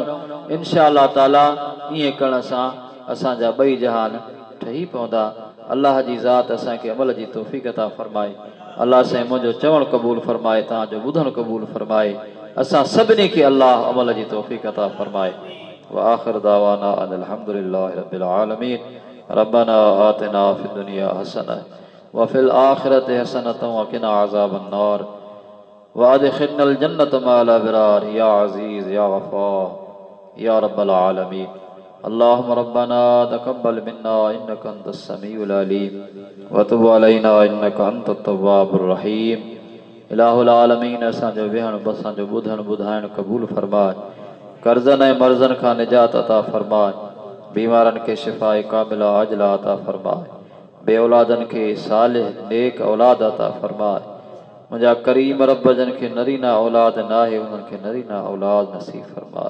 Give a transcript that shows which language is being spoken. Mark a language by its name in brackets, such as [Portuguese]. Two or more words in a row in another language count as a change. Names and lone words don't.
[Arabic] إن شاء الله تعالى [Sindhi] ईअं करण सां असांजा 2 जहान ठही पवंदा। अल्लाह जी ज़ात असांखे अमल जी तौफ़ीक़ अता फरमाए। अल्लाह साईं मुंहिंजो चवणु क़बूल फरमाए, तव्हांजो ॿुधणु क़बूल फरमाए। असां सभिनी खे अल्लाह अमल जी तौफ़ीक़ अता फरमाए। [Arabic] وآخر دعوانا أن الحمد لله رب العالمين. ربنا آتنا في الدنيا حسنة وفي الآخرة حسنة وقنا عذاب النار وأدخلنا الجنة مع الأبرار يا عزيز يا غفار يا رب العالمين. اللهم ربنا تقبل منا إنك أنت السميع العليم وتب علينا إنك أنت التواب الرحيم. إله العالمين, [Sindhi] असांजो वेहण, असांजो ॿुधण ॿुधाइण क़बूल फरमाए। कर्ज़न ऐं मर्ज़न खां निजात अता फरमाए। बीमारनि खे शिफ़ाए कामिला अजला अता फरमाए। बे औलादनि खे सालिह नेक औलाद अता फरमाए। मुंहिंजा करीम रब, जन खे नरीना औलाद न आहे, उन्हनि खे नरीना औलाद नसीब फरमाए।